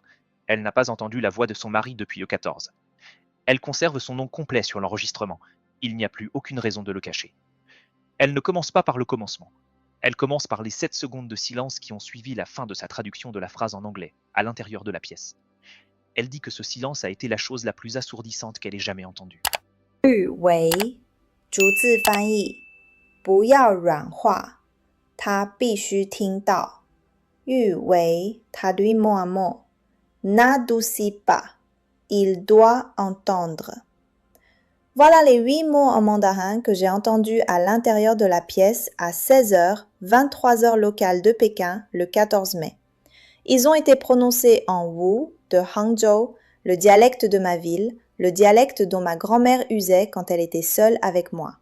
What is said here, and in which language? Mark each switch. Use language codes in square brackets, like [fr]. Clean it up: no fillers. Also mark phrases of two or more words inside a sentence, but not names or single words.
[fr] Elle n'a pas entendu la voix de son mari depuis le 14. Elle conserve son nom complet sur l'enregistrement. Il n'y a plus aucune raison de le cacher. Elle ne commence pas par le commencement. Elle commence par les 7 secondes de silence qui ont suivi la fin de sa traduction de la phrase en anglais, à l'intérieur de la pièce. Elle dit que ce silence a été la chose la plus assourdissante qu'elle ait jamais entendue. [zh] 日为逐字翻译，不要软化，他必须听到。 [fr] 日为 traduit mot à mot. N'adoucis pas, il doit entendre. Voilà les 8 mots en mandarin que j'ai entendus à l'intérieur de la pièce à 16h, 23h locale de Pékin, le 14 mai. Ils ont été prononcés en Wu, de Hangzhou, le dialecte de ma ville, le dialecte dont ma grand-mère usait quand elle était seule avec moi.